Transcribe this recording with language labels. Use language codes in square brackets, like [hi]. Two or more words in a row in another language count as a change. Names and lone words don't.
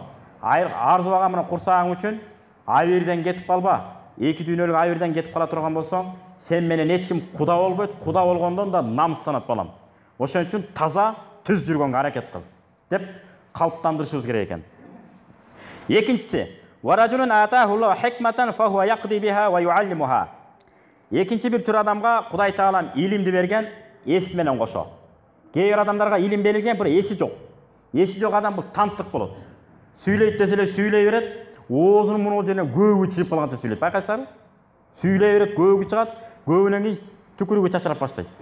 [ky] Арзубаган менен курсагың үчүн айырдан кетип калба. Эки дүйнөлүк айырдан кетип кала турган болсоң, сен менен эч ким куда болбойт, куда болгондон да намыстанат балам. Ошон үчүн таза, түз жүргөнгө аракет кыл деп калыптандырышыбыз керек экен. [ar] Экинчиси, ورجل آتاه الله الحكمة فهو يقضي بها ويعلمها. [ky] Экинчи бир түр адамга Кудай таалам илимди берген, эс менен кошо. Кээ бир адамдарга илим берилген, бирок эси жок. Эси жок адам бул танттык болот. Сүйлөйт деселе сүйлөй берет, оозунун муну жеринен көөгү чыгып калганча сүйлөйт. Байкайсыздарбы? Сүйлөй берет, көөгү чыгат, көөгүнөн кийин түкүрүгү чачырап баштайт.